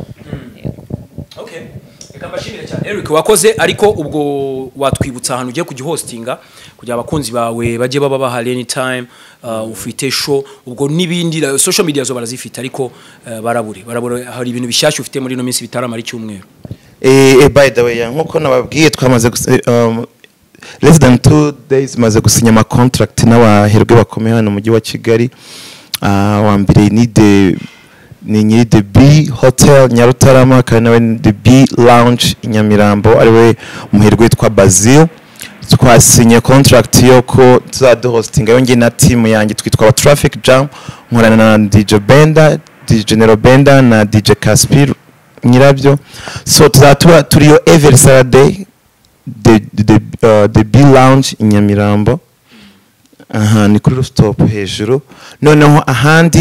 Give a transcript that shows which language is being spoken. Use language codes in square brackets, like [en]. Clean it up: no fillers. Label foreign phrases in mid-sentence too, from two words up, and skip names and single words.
[rw] okay reka mbashimire cyane Eric wakoze ariko ubwo watwibutsa ahantu ugiye kugihostinga kugira abakunzi bawe baje baba bahari anytime ufite show ubwo nibindi [en] social media [rw] zo barazifite ariko barabure hari ibintu bishyashya ufite muri no minsi bitaramara icyumweru [en] by the way [rw] nkuko nababwiye twamaze [en] less than 2 days [rw] maze gusinya ama contract n'abaherwe bakomeye hano mu mujyi wa Kigali wa mbere ni the B Hotel Nyarutarama kandi nawe the B Lounge Nyamirambo ariwe muherwe witwa Basil twasinye contract yo ko tuzaduhostinga yonge na team yanjye twitwa Traffic Jam nkorana na DJ Benda DJ General Benda na DJ Caspir nyirabyo so tuzatura turiyo [en] every Saturday [rw] the B Lounge Nyamirambo ni kuri rooftop hejuru noneho ahandi